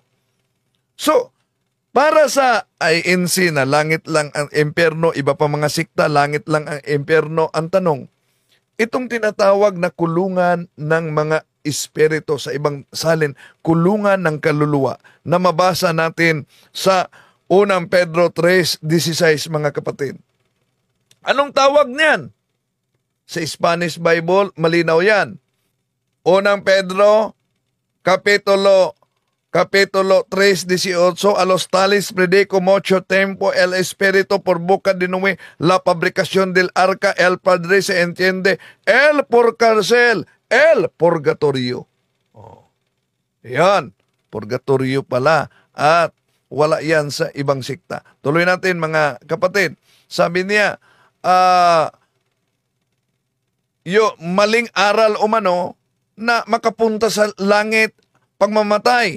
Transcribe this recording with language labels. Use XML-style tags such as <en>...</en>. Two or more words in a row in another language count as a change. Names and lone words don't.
<tl>So, para sa INC na langit lang ang impyerno, iba pa mga sikta, langit lang ang impyerno, ang tanong, itong tinatawag na kulungan ng mga espiritu, sa ibang salin, kulungan ng kaluluwa, na mabasa natin sa unang Pedro 3:16, mga kapatid. Anong tawag niyan? Sa</tl> <en>Spanish Bible,</en> <tl>malinaw yan. Unang Pedro, Kapitulo 3:18,</tl> <es>a los tales predico mucho tiempo el Espíritu por boca de Noé, la fabricación del arca, el Padre se entiende, el por cárcel, el purgatorio.</es> <tl>Yan, purgatorio pala, at wala yan sa ibang sikta. Tuloy natin, mga kapatid. Sabi niya, maling aral umano na makapunta sa langit pagmamatay.</tl>